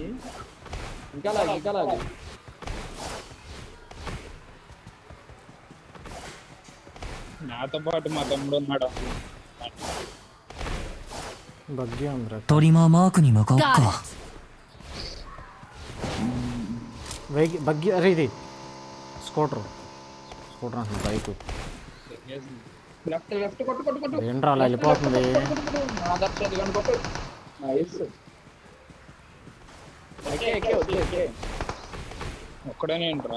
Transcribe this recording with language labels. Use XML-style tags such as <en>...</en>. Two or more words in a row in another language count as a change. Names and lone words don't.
<te>ఇంకా లాగు. నాతో పాటు మా తమ్ముడు ఉన్నాడు. బగ్గి ఉందిరా.</te> <ja>トリマーマークに向かおっ</ja> <en>Got</en> <ja>か</ja> <en>it.</en> <te>బగ్గి అరే ఇది స్కూటర్ అంటున్నా బైక్.</te> <en>left left</en> <te>కొట్టు కొట్టు కొట్టు. ఏంట్రా అలా వెళ్ళిపోతుంది? ఆదర్శ ఇదిగోండి కొట్టు. నైస్. ఒక్కడేనే ఏంట్రా?</te>